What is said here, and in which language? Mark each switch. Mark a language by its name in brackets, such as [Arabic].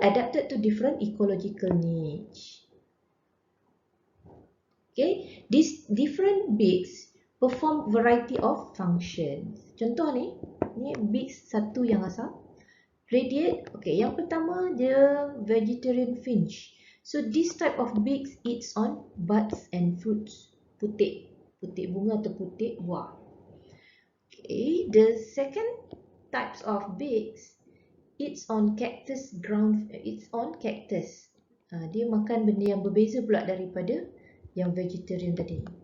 [English] Adapted to different ecological niche. Okay, these different beaks perform variety of functions. [Malay] Contoh ni beaks satu yang asal radiate. Okay, yang pertama dia vegetarian finch. [English] So this type of beaks eats on buds and fruits. [Malay] Putik bunga atau putik buah. [English] Okay, the second types of beaks eats on cactus ground. It's on cactus. [Malay] Dia makan benda yang berbeza pula daripada yang vegetarian tadi.